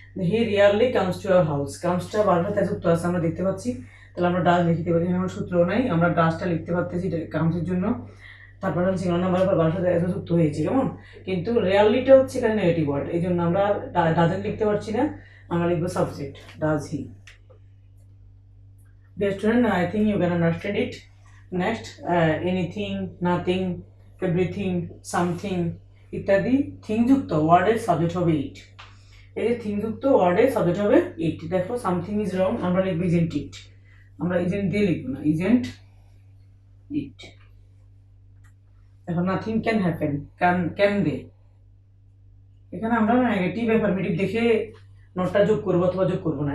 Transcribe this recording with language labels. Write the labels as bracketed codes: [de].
[en] he rarely comes to our house, [bn] কামসটা বারবার যুক্ত আছে আমরা দেখতে পাচ্ছি, তাহলে আমরা ডাজ লিখতে পারি, এখানে সূত্রও নাই, আমরা ডাজটা লিখতে পারতেছি কামসের জন্য, তারপর সিঙ্গুলার নাম্বার পর বারবার যুক্ত হয়েছে কেমন, কিন্তু রিয়ালিটা হচ্ছে এখানে নেগেটিভ ওয়ার্ড, এই জন্য আমরা ডাজেন্ট লিখতে পারছি না, আমরা লিখবো subject does he. [en] Dear student, I think you can understand it. Next, anything, nothing, everything, something [bn] ইত্যাদি থিং যুক্ত ওয়ার্ডের সাবজেক্ট হবে ইট, এই যে থিং যুক্ত ওয়ার্ডের সাবজেক্ট হবে ইট। দেখো [en] something is wrong, [bn] আমরা লিখবো [en] isn't it, [bn] আমরা ইজেন্ট দিয়ে লিখবো না, ইজেন্ট ইট। এখন [en] nothing can happen, can they, [bn] এখানে আমরা নেগেটিভ অ্যাফার্মেটিভ দেখে নটটা যোগ করবো অথবা যোগ করবো না।